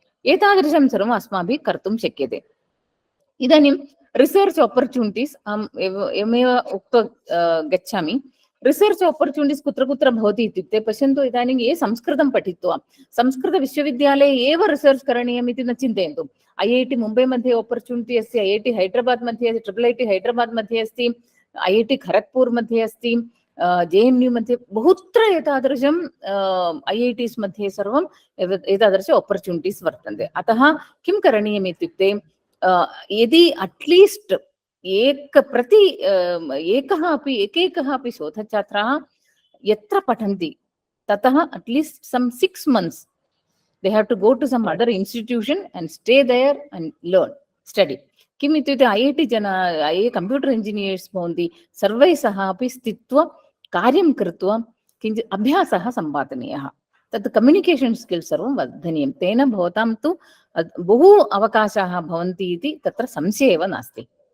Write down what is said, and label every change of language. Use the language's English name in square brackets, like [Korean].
[Sanskrit] एतादृशं सर्वम् अस्माभिः कर्तुं शक्यते। इदानीं रिसर्च् आपर्चुनिटीस् अहम् एवमेव उक्त्वा गच्छामि। रिसर्च् आपर्चुनिटीस् कुत्र कुत्र भवति इत्युक्ते, पश्यन्तु इदानीं ये संस्कृतं पठित्वा संस्कृतविश्वविद्यालये एव रिसर्च् करणीयम् इति न चिन्तयन्तु। IIT मुम्बै मध्ये आपर्चुनिटी अस्ति, IIT हैदराबाद् मध्ये अस्ति, IIIT हैदराबाद् मध्ये अस्ति, IIT खरग्पुर् मध्ये अस्ति, JNU मध्ये बहुत्र एतादृशं IITs मध्ये सर्वं एतादृश आपर्चुनिटीस् वर्तन्ते। अतः किं करणीयम् इत्युक्ते, यदि अट्लीस्ट् एकैकः अपि शोधच्छात्राः यत्र पठन्ति ततः at least some [English] 6 months they have to go to some other institution and stay there and learn, study. [Sanskrit] किम् इत्युक्ते IIT कम्प्यूटर् इंजिनियर्स् भवन्ति, सर्वैः सह अपि स्थित्वा कार्यं कृत्वा किञ्चित् अभ्यासः सम्पादनीयः, तत् कम्युनिकेशन् स्किल्स् सर्वं वर्धनीयं। तेन भवतां तु बहु अवकाशाः भवन्ति इति तत्र संशयः एव नास्ति।